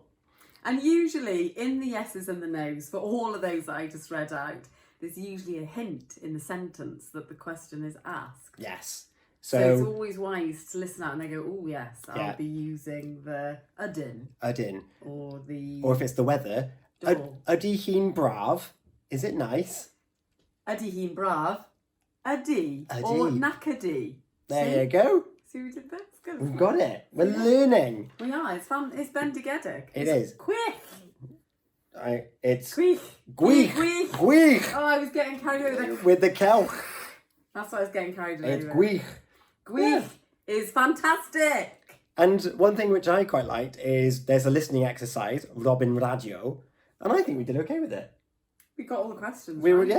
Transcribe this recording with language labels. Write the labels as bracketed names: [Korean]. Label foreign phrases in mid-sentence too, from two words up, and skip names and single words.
[English] And usually in the yeses and the nos, for all of those that I just read out, there's usually a hint in the sentence that the question is asked. Yes. So it's always wise to listen out and they go, oh yes, I'll be using the ydyn. [Welsh] Ydyn. [English] Or if it's the weather, [Welsh] ydy hi'n braf? [English] Is it nice? [Welsh] Ydy hi'n braf? Ydy. Or nacydy. [English] There you go. See we did that? It's good. We've got it. We're learning. We are. It's fun. It's bendigedig. It is. Quick. It's [Welsh] Gwych. gwych. Gwych. Gwych. [English] Oh, I was getting carried away with With the celch. That's what I was getting carried away It's with. [Welsh] gwych. [English] Gwych is fantastic. And one thing which I quite liked is there's a listening exercise, Robin Radio, and I think we did okay with it. We got all the questions. We were, right?